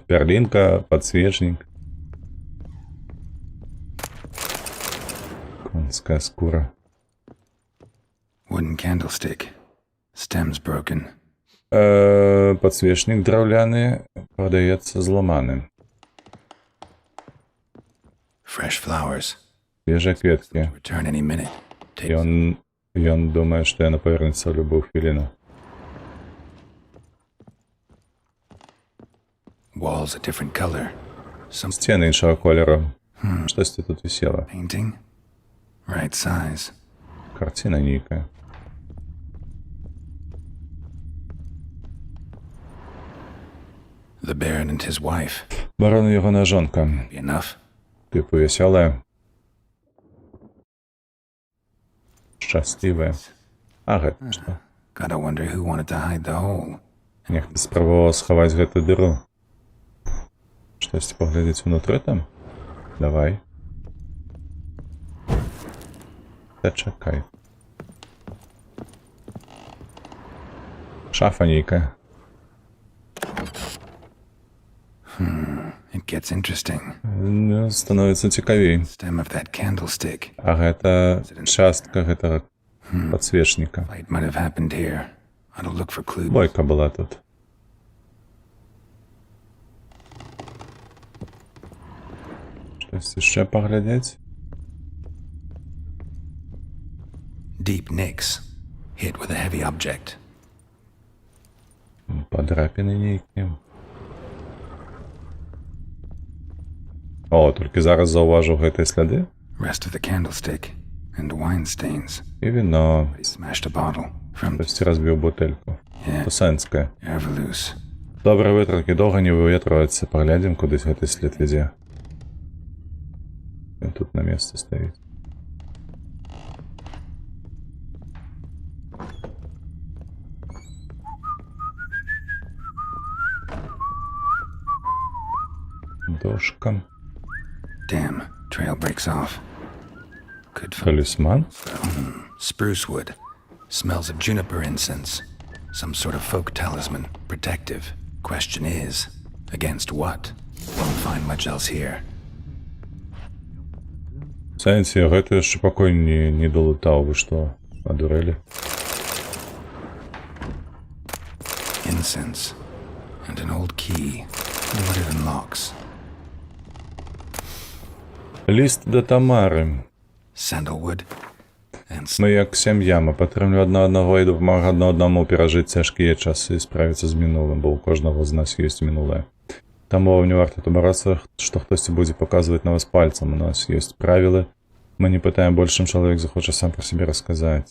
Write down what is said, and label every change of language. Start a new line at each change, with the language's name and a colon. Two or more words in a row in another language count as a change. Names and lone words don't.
Belarusian: Перлинка, подсвечник. Конская скура.
English: Wooden candlestick. Stem's broken.
Belarusian: Подсвечник драўляны продаецца зламаны.
English: Fresh flowers.
Belarusian: Свежыя кветкі.
English: Return any minute.
Belarusian: Ён думае, што яна павернецца ў любую хвіліну.
English: Walls a different color. Some
Belarusian: Сцены іншага колеру. Штосьці тут вісела.
English: painting. Right size.
Belarusian: Карціна нейкая.
English: The Baron and his wife.
Belarusian: Барон і яго нажонка.
English: Be enough.
Belarusian: Типу весёлая. Шчаслівая. А гэта што?
English: Gotta wonder who wanted to hide the hole.
Belarusian: Нехта спрабаваў схаваць гэту дыру. Штосьці паглядзець унутры там? Давай. Та чакай. Шафа нейкая.
English: It gets interesting.
Belarusian: Становіцца цікавей.
English: Stem of that candlestick.
Belarusian: А гэта частка гэтага подсвечніка.
English: Fight might have happened here. I'll look for clues.
Belarusian: Бойка была тут. Штось яшчэ паглядзець?
English: Deep nicks. Hit with a heavy object.
Belarusian: Подрапіны нейкія. О, толькі зараз заўважыў гэтыя сляды.
English: Rest of the candlestick. And wine stains.
Belarusian: І віно.
English: He smashed a bottle. From
Belarusian: Хтосьці разбіў бутэльку. Тусэнская. Ervelus. Добры вытраты, доўга не выветрываецца. Паглядзім, кудысь гэты след вядзе. Ён тут на месцы стаіць. Дошка.
English: Damn. Trail breaks off. Could find
Belarusian: Талісман.
English: spruce wood. Smells of juniper incense. Some sort of folk talisman. Protective. Question is, against what? Won't find much else here.
Belarusian: В сэнсе, гэту яшчэ пакой не далутаў, вы што, адурэлі?
English: Incense. And an old key. What it unlocks.
Belarusian: Ліст да Тамары.
English: Sandalwood. And
Belarusian: Мы як сям'я, мы падтрымліваем адно аднаго і дапамагаем адно аднаму перажыць цяжкія часы і справіцца з мінулым, бо ў кожнага з нас ёсць мінулае. Таму вам не варта табарацца, што хтосьці будзе паказваць на вас пальцам. У нас ёсць правілы. Мы не пытаем больш, чым чалавек захоча сам пра сябе расказаць.